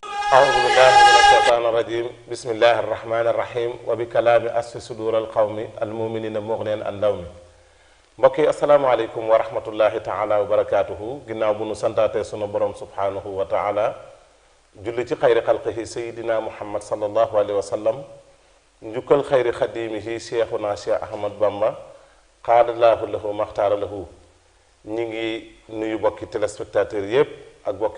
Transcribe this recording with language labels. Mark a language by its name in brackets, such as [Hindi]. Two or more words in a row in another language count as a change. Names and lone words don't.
[Arabic] أعوذ بالله من الشيطان الرجيم بسم الله الرحمن الرحيم وبكلام أسف صدور القوم المؤمنين مغنيا عن لوم [Wolof] mbokk yi [Arabic] السلام عليكم ورحمة الله تعالى وبركاته [Wolof] ginnaaw bu nu santaatee sunu borom [Arabic] سبحانه وتعالى [Wolof] julli ci [Arabic] خير خلقه سيدنا محمد صلى الله عليه وسلم [Wolof] njukkal [Arabic] خير خادمه [Wolof] cheikhuna cheikh ahmad bamba [Arabic] خار الله له ما اختار له [Wolof] ñi ngi nuyu bokki téléspectateurs yépp ak bokki